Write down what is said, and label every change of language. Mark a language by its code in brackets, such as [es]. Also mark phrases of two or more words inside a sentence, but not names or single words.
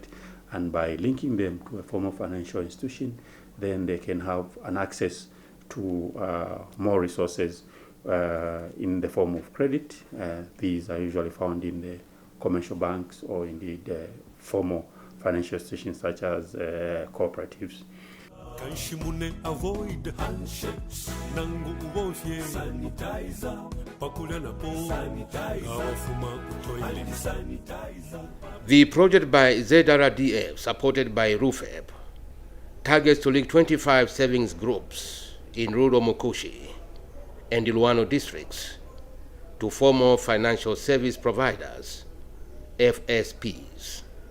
[en] And by linking them to a formal financial institution, then they can have an access to more resources in the form of credit. These are usually found in the commercial banks or indeed formal financial institutions such as cooperatives. [bem] Kanshimune [en] avoid handshakes. [bem] Nangu ubofye sanitizer. Pakula na po sanitizer. Awafuma utoile sanitizer. [en] The project by Zrdf, supported by RUFEP, targets to link 25 savings groups in rural Mkushi and Luano districts to formal financial service providers, FSPs.